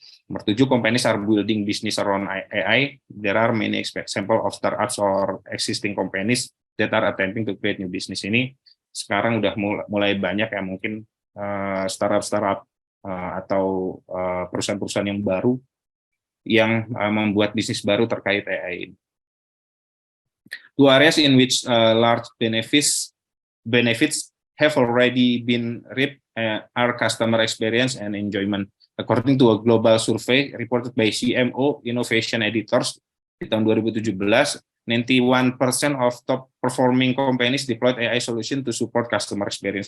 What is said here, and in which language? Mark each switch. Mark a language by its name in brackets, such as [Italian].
[Indonesian] Nomor 7, [English] companies are building business around AI. There are many example of startups or existing companies that are attempting to create new business. [Indonesian] Ini sekarang udah mulai banyak ya, mungkin startup atau perusahaan-perusahaan yang baru yang membuat bisnis baru terkait AI ini. [English] Two areas in which large benefits have already been reaped are customer experience and enjoyment. According to a global survey reported by CMO Innovation Editors [Indonesian] di tahun [English] 2017, 91% of top performing companies deployed AI solution to support customer experience.